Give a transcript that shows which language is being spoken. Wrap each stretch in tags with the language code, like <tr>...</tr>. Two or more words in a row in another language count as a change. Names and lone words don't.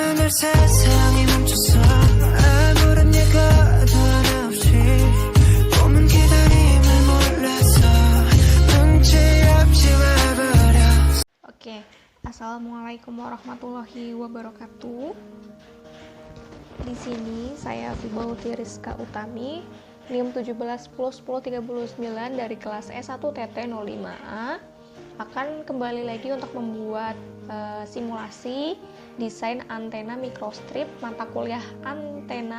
<ko>세상이 멈춰서 아무런 예고도 없이 꿈은 기다림을 몰라서 문제 없이 와버려.</ko> <ar>Oke, السلام عليكم ورحمة الله وبركاته.</ar> <id>Di sini saya Fibauti Rizka Utami, NIM 17101039 dari kelas S1 TT 05A, akan kembali lagi untuk membuat simulasi desain antena microstrip mata kuliah antena.</id>